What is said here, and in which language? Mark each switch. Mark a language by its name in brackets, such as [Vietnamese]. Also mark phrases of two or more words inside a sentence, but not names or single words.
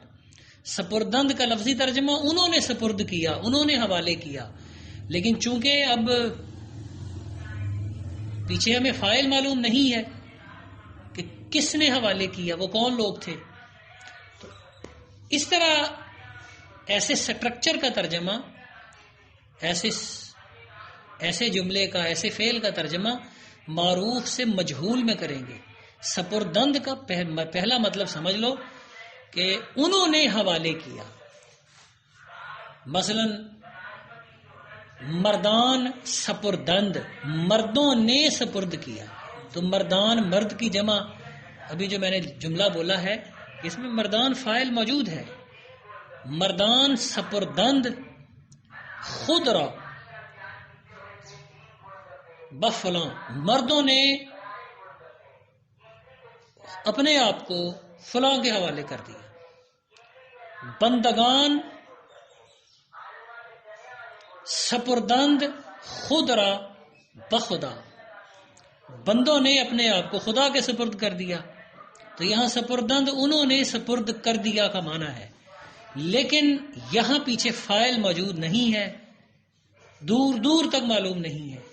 [Urdu] سپردند کا لفظی ترجمہ انہوں نے سپرد کیا، انہوں نے حوالے کیا، لیکن چونکہ اب پیچھے ہمیں فاعل معلوم نہیں ہے کہ کس نے حوالے کیا، وہ کون لوگ تھے، تو اس طرح ایسے سٹرکچر کا ترجمہ، ایسے جملے کا، ایسے فعل کا ترجمہ معروف سے مجہول میں کریں گے. سپردند کا پہلا مطلب سمجھ لو کہ انہوں نے حوالے کیا. [Persian] مثلا مردان سپردند، [Urdu] مردوں نے سپرد کیا، تو مردان مرد کی جمع، ابھی جو میں نے جملہ بولا ہے اس میں مردان فاعل موجود ہے. [Persian] مردان سپردند خود را بفلاں، [Urdu] مردوں نے اپنے آپ کو فلاں کے حوالے کر دیا. [Persian] بندگان سپردند خود را بخدا، [Urdu] بندوں نے اپنے آپ کو خدا کے سپرد کر دیا. تو یہاں سپردند انہوں نے سپرد کر دیا کا معنی ہے، لیکن یہاں پیچھے فاعل موجود نہیں ہے، دور دور تک معلوم نہیں ہے.